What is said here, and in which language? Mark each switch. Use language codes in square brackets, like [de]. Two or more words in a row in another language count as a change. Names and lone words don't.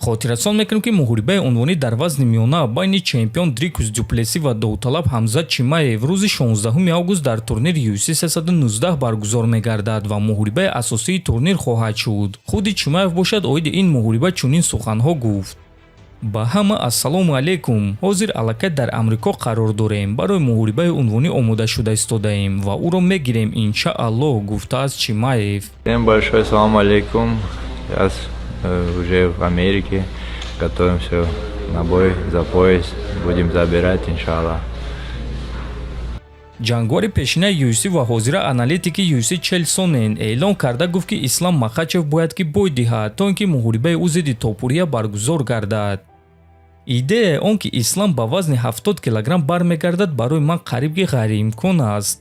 [tg] хотиррасон мекунем ки мухорибаи унвони дар вазни миёна байни чемпион Дрикус Дюплеси ва довталаб Хамзат Чимаев рӯзи 16 август дар турнири UFC 319 баргузор мегардад ва мухорибаи асосии турнир хоҳад шуд. худи Чимаев бошад оиди ин мухориба чунин суханҳо гуфт: ба ҳама [ar] السلام عليكم. [tg] ҳозир аллакай дар амрико қарор дорем. барои мухорибаи унвонӣ омода шуда истодаем ва ӯро мегирем иншааллоҳ, гуфтааст Чимаев. [ru] Всем большой [ar] سلام عليكم. [ru] Сейчас уже в Америке. Готовимся на бой за пояс. Будем забирать, иншаллах. [tg] ҷангвори пешинаи UFC ва ҳозира аналитики UFC чел Сонен эълон карда гуфт ки Ислам Махачев бояд ки бой диҳад то ин ки мухорибаи ӯ зидди топурия баргузор гардад. идеяи он ки Ислам ба вазни 70 килограмм бармегардад барои ман қариб ки ғайриимкон аст.